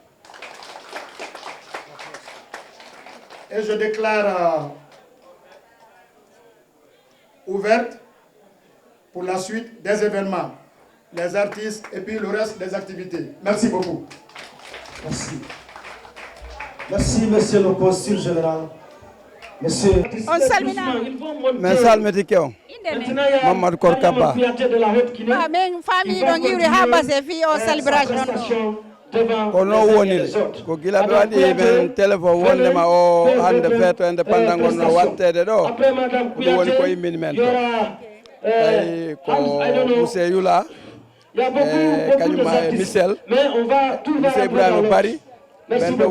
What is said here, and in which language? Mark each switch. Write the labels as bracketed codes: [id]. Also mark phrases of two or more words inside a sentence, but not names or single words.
[fr] Et je déclare ouverte pour la suite des événements, les artistes et puis le reste des activités. Merci beaucoup. Merci. Merci, monsieur le consul général. Monsieur. [ff] On salmina. Men salmiti kew Mamadou Korkaba. Men famille ɗon iwri ha base fi o célébration ɗo. Ko no woniri ko gila ɓe waɗi men téléphone wondema o hande feeto indépendant gonno wattede ɗo ɗum woni ko immini men to tawi ko Moussé Yula kañum e Michel Ibrahima Bari ɓen ɗo